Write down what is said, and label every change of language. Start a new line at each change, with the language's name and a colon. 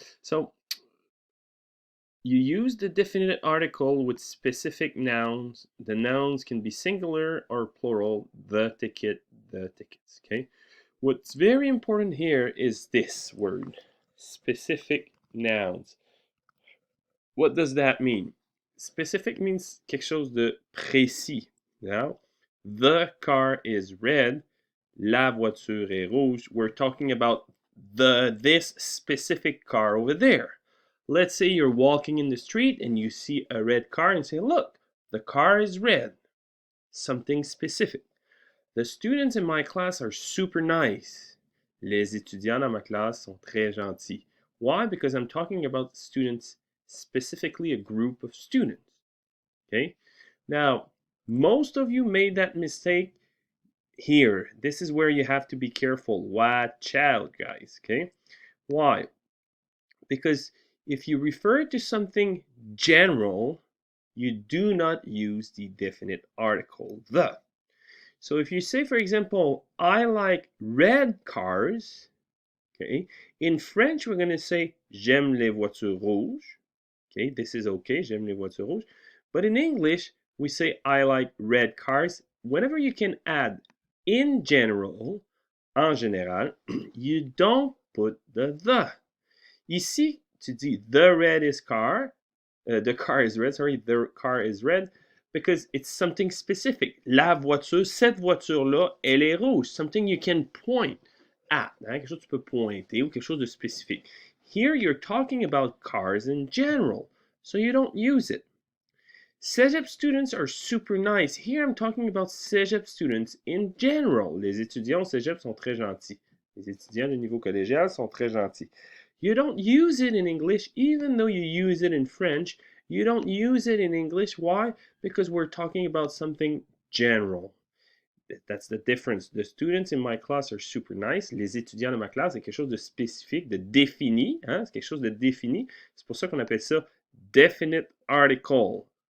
English: So you use the definite article with specific nouns. The nouns can be singular or plural, the ticket, the tickets, okay? What's very important here is this word, specific nouns. What does that mean? Specific means
French: quelque chose de précis.
English: Now, the car is red,
French: la voiture est rouge.
English: We're talking about this specific car over there. Let's say you're walking in the street and you see a red car and say, look, the car is red. Something specific. The students in my class are super nice.
French: Les étudiants dans ma classe sont très gentils.
English: Why? Because I'm talking about students, specifically a group of students. Okay? Now, most of you made that mistake here. This is where you have to be careful. Watch out, guys. Okay? Why? Because if you refer to something general, you do not use the definite article the. So if you say, for example, I like red cars, okay, in French we're going to say
French: j'aime les voitures rouges.
English: Okay, this is okay,
French: j'aime les voitures rouges.
English: But in English, we say I like red cars. Whenever you can add in general,
French: en général,
English: you don't put the.
French: Ici, tu dis
English: the red is car, the car is red, sorry, the car is red, because it's something specific.
French: La voiture, cette voiture-là, elle est rouge.
English: Something you can point at,
French: hein? Quelque chose que tu peux pointer ou quelque chose de spécifique.
English: Here you're talking about cars in general, so you don't use it. Cégep students are super nice. Here I'm talking about Cégep students in general.
French: Les étudiants au Cégep sont très gentils. Les étudiants du niveau collégial sont très gentils.
English: You don't use it in English, even though you use it in French. You don't use it in English. Why? Because we're talking about something general. That's the difference. The students in my class are super nice.
French: Les étudiants de ma classe, c'est quelque chose de spécifique, de défini. Hein? C'est quelque chose de défini. C'est pour ça qu'on appelle ça definite article.